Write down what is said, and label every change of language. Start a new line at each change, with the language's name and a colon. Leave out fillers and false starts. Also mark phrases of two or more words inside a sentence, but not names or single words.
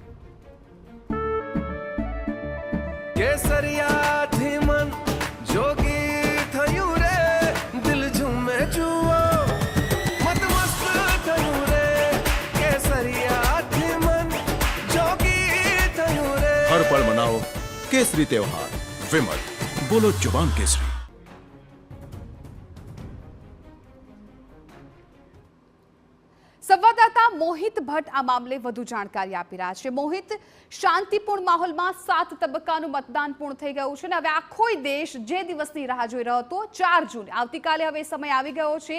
Gujarati: કેસરિયાથી મન જોગી થયું રે, દિલ ઝૂમે જુઓ મત મસ્ત થયું રે, કેસરિયાથી મન જોગી થયું રે।
Hindi: हर पल मनाओ केसरी त्योहार। विमल, बोलो जुबान केसरी।
Gujarati: સંવાદદાતા મોહિત ભટ્ટ આ મામલે વધુ જાણકારી આપી રહ્યા છે। મોહિત, શાંતિપૂર્ણ માહોલમાં 7 તબક્કાનું મતદાન પૂર્ણ થઈ ગયું છે અને હવે આખો દેશ જે દિવસની રાહ જોઈ રહ્યો હતો 4 જૂન આવતીકાલે હવે સમય આવી ગયો છે।